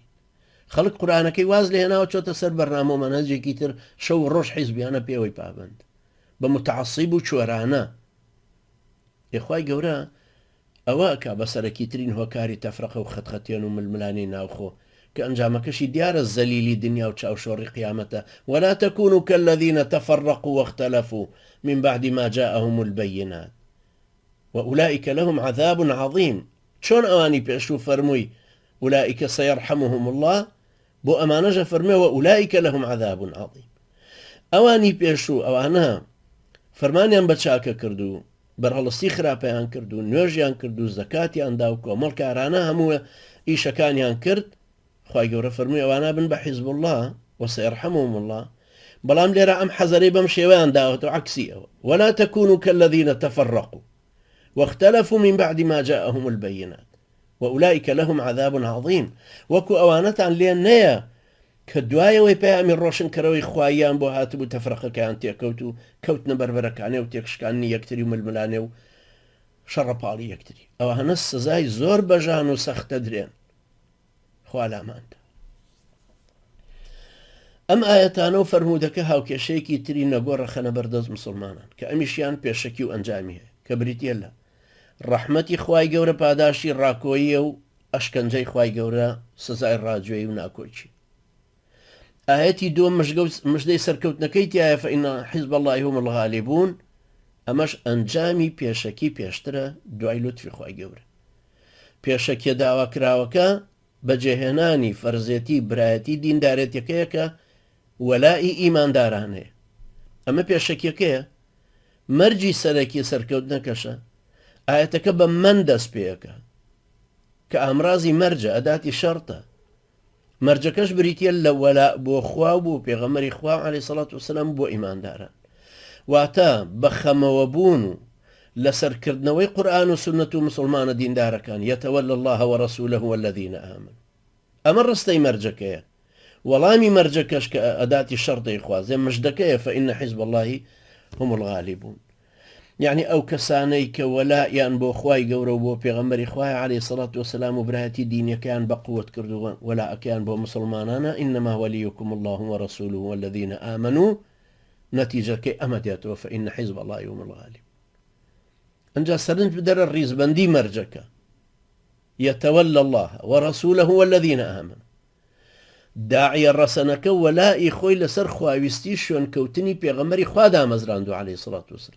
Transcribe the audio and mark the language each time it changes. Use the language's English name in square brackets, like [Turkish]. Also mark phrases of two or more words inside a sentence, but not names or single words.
[Central Kurdish] خەڵک قورئانەکەی واز لێ هێناوە چۆتە سەر بەرنامە و مەنهەجێکی تر شەو ڕۆژ حیزبیانە پێوەی پابند بە متعەسیب و چۆرانە. یخوای گەورە ئەوە کە بەسەرەکی ترین هۆکاری تەفرەقە و خەتخەتێن و ململانی ناوخۆ کە ئەنجامەکەشی دیارە زەلیلی دنیا و چاوشۆڕی قیامەتە. [Arabic] ولا تكونوا كالذين تفرقوا واختلفوا من بعد ما جاءهم البينات وأولئك لهم عذاب عظيم. [Central Kurdish] چۆن ئەوانی پێشوو فەرمووی [Arabic] أولئك سيرحمهم الله [Central Kurdish] بۆ ئەمانەژە فەرمێ [Arabic] وأولئك لهم عذاب عظيم. [Central Kurdish] ئەوانی پێشوو ئەوانە فەرمانیان بە چاکە کردو، بەرهەڵستی خراپەیان کرد و نوێژیان کرد و زەکاتیاندا و کۆمەڵکارانە هەموو ئیشەکانیان کرد، خوای گەورە فەرمووی ئەوانە بن بە [Arabic] حیزب الله وسيرحمهم الله. [Central Kurdish] بەڵام لێرە ئەم حەزەرەی بەم شێوەیان داوەتەوە عەکسی ئەوە [Arabic] ولا تكونوا كالذين تفرقوا واختلفوا من بعد ما جاءهم البينات وأولئك لهم عذاب عظيم. [Central Kurdish] وەکو ئەوانەتان لێن نەیە کە دوایەوەی پەیامی ڕۆشنکەرەوەی خواییان بۆ هاتبوو تەفرەقەکەیان تێکەوت و کەوتنە بەربەرەکانێ و تێکشکانی یەکتری و ململانێ و شەڕەپاڵی یەکتری. ئەوانە سزای زۆر بەژان و سەختە درێن، خوا لاماندا. ئەم ئاەتانە و فەرمودەکە هاوکێشەیەکی تری نەگۆڕە خەنە بەردەست مسلمانان کە ئەمیشیان پێشەکی و ئەنجامی هەیە کە بریتە لە ڕەحمەتی خوای گەورە پاداشی ڕاکۆییە و ئەشکەنجەی خوای گەورە سزای ڕاجوێی و ناکۆچی. [Arabic] ئاەتی دووەم مژدەی سەرکەوتنەکەی تایە فإن حزب الله هم الغالبون. [Central Kurdish] ئەمەش ئەنجامی پێشەکی پێشترە دوای لوتفی خوای گەورە. پێشەکیە داواکراوەکە بەجێهێنانی فەرزێتی برایەتی دیندارێتەکەیە کە وەلای ئیماندارانەیە. ئەمە پێشەکیەکەیە مەرجی سەرەکی سەرکەوتنەکەشە. ئاەتەکە بە من دەست پێەکە کە ئامرازی مەرجە ئەداتی شەرتە. مەرجەکەش بریتە لە وەلا بۆ خوا و بۆ پێغەمبەری خوا [Arabic] عەلەیهی سەڵات وسەلام [Central Kurdish] بۆ ئیمانداران، واتە بە خەمەوە بوون و لەسەرکردنەوەی قورئان و سنەت و مسلمانە دیندارەکان [Arabic] يتولى الله ورسوله والذين آمنوا. [Central Kurdish] ئەمە ڕستەی مەرجەکەیە. وەڵامی مەرجەکەش کە ئەداتی شەرتەی خوازێ مژدەکەیە [Arabic] فإن حزب الله هم الغالبون. [Central Kurdish] يعني ئەو کەسانەی کە وەلایان بۆ خوای گەورە و بۆ پێغەمبەری خوای [Arabic] عەلەیهی سەڵات وسەلام [Central Kurdish] و برایەتی دینیەکەیان بە قووەت کردووە وەلاءەکەیان بۆ مسلمانانە [Arabic] إنما وليكم الله ورسوله والذين آمنوا. [Central Kurdish] نەتیجەکەی ئەمە دێتەوە [Arabic] فإن حزب الله هم الغالبون. [Central Kurdish] ئەنجا سەرنج بدەرە ڕیزبەندی مەرجەکە [Arabic] يتولى الله ورسوله والذين آمنوا. [Central Kurdish] داعیە ڕەسەنەکە وەلای خۆی لەسەر خواویستی شوێنکەوتنی پێغەمبەری خوا دامەزراندووە [Arabic] عەلەیهی سەڵات وسەلام.